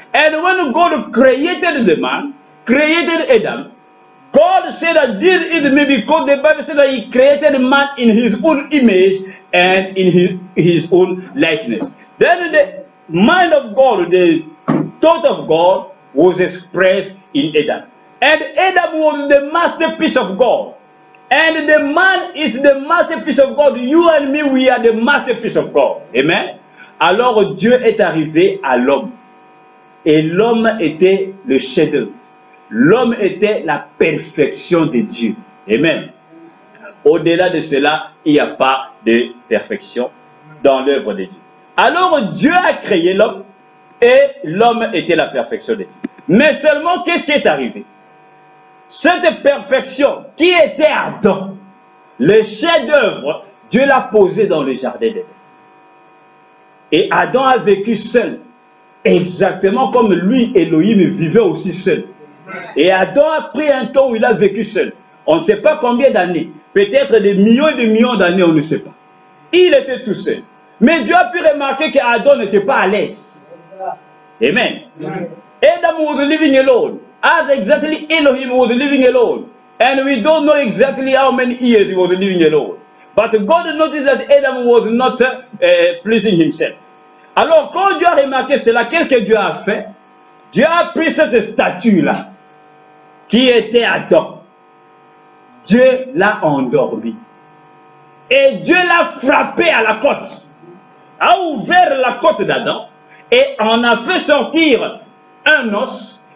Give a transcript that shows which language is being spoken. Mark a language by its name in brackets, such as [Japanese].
[English] And when God created the man, created Adam, God said that this is me because the Bible said that he created man in his own image and in his own likeness. Then the mind of God, the thought of God was expressed in Adam. And Adam was the masterpiece of God. And the man is the masterpiece of God. You and me, we are the masterpiece of God. Amen. [French] Alors Dieu est arrivé à l'homme. Et l'homme était le chef-d'œuvre. L'homme était la perfection de Dieu. Amen. Au-delà de cela, il n'y a pas de perfection dans l'œuvre de Dieu. Alors Dieu a créé l'homme et l'homme était la perfection de Dieu. Mais seulement, qu'est-ce qui est arrivé? Cette perfection qui était Adam, le chef-d'œuvre, Dieu l'a posé dans le jardin d'Éden. Et Adam a vécu seul, exactement comme lui, Elohim, vivait aussi seul. Et Adam a pris un temps où il a vécu seul. On ne sait pas combien d'années, peut-être des millions et des millions d'années, on ne sait pas. Il était tout seul. Mais Dieu a pu remarquer qu'Adam n'était pas à l'aise. Amen. [English] Adam was living alone, as exactly Elohim was living alone. And we don't know exactly how many years he was living alone. But God noticed that Adam was not pleasing himself. [French] Alors, quand Dieu a remarqué cela, qu'est-ce que Dieu a fait? Dieu a pris cette statue-là, qui était Adam. Dieu l'a endormi. Et Dieu l'a frappé à la côte. A ouvert la côte d'Adam et en a fait sortir un os.